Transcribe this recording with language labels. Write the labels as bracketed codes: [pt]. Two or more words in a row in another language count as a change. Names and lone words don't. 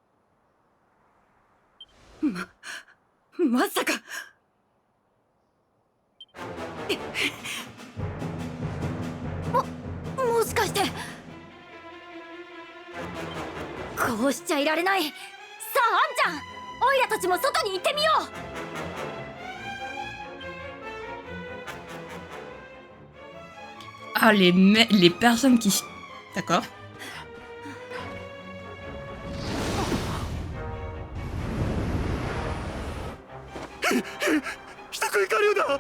[ja] まさか。もしかして。こうしちゃいられない。さああんちゃん、オイラたちも外に行ってみよう。 [fr] Ah, les personnes qui... D'accord. [ja] 人食い下流だ。